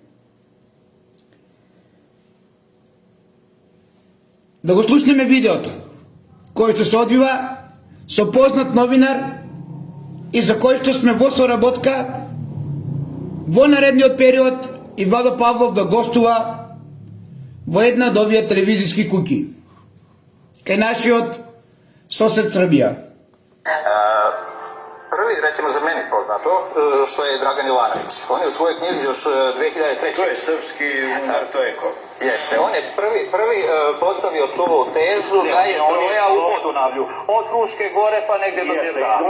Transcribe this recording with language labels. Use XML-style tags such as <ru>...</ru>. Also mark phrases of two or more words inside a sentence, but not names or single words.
<mk>Да го слушнеме видеото кој што се одвива со познат новинар и за кој што сме во соработка во наредниот период и Владо Павлов да гостува во една од овие телевизиски куќи кај нашиот сосед Србија.</mk> <sr>Prvi, recimo za meni poznato, što je Dragan Jovanović. On je u svojoj knjizi još 2003. To je srpski Umar Tojko. Jeste, on je prvi postavio tu tezu da je Troja u Podunavlju. Od Fruške gore pa negdje do Bilgrada.</sr>